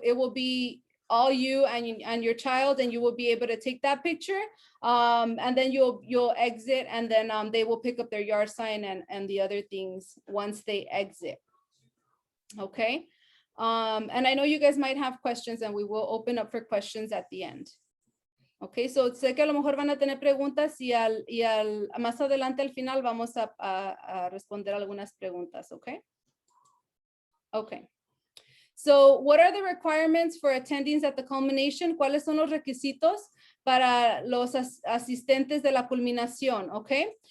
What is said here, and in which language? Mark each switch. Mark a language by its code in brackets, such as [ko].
[en] It will be all you and your child, and you will be able to take that picture. And then you'll exit, and then they will pick up their yard sign and the other things once they exit. Okay. And I know you guys might have questions, and we will open up for questions at the end. [es] Okay, so sé que a lo mejor van a tener preguntas, y más adelante al final vamos a responder algunas preguntas. [en] Okay. Okay. So what are the requirements for attendings at the Culmination? [es] ¿Cuáles son los requisitos para los asistentes de la Culminación? Okay.